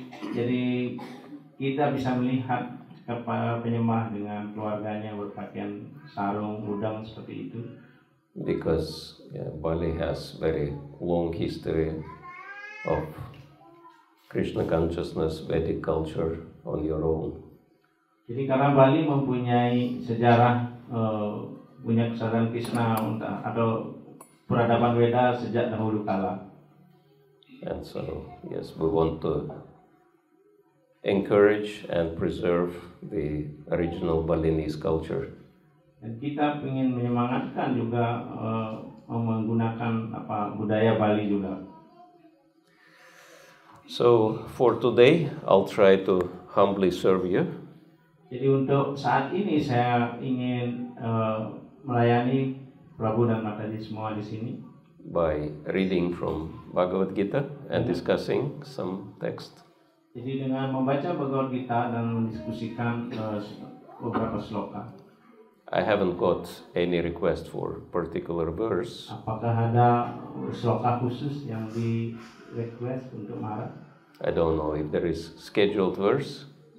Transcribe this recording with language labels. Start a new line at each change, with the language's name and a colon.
Indonesian: Jadi kita bisa melihat para penyembah dengan keluarganya berpakaian sarung udang seperti itu.
English: Because Bali has very long history of Krishna consciousness, Vedic culture on your own.
Indonesian: Jadi karena Bali mempunyai sejarah punya kesadaran Krishna atau peradaban Weda sejak dahulu kala.
English: And so, yes, we want to encourage and preserve the original Balinese culture.
Indonesian: Dan kita ingin menyemangatkan juga menggunakan budaya Bali juga.
English: So for today, I'll try to humbly serve you.
Indonesian: Jadi untuk saat ini saya ingin melayani Prabu dan Mataji semua di sini.
English: By reading from Bhagavad Gita and discussing some text.
Indonesian: Jadi dengan membaca Bhagavad Gita dan mendiskusikan beberapa sloka.
English: I haven't got any request for particular verse.
Indonesian: Apakah ada sloka khusus yang di request untuk Maharaj?
English: I don't know if there is scheduled verse.